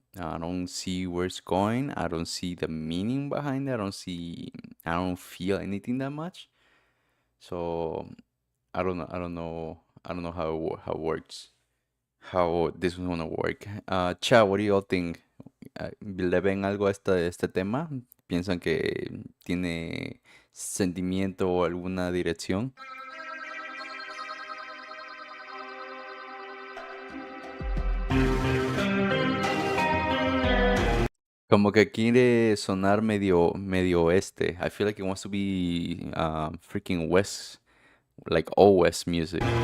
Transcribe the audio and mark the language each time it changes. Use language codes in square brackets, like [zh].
[en] I don't see where it's going. I don't see the meaning behind it. I don't feel anything that much. So I don't know how it works. How this is gonna work. Cha, what do you all think? [es] ¿Le ven algo a este tema? ¿Piensan que tiene sentimiento o alguna dirección? Como que quiere sonar medio oeste. [en] I feel like it wants to be freaking west, like all west music.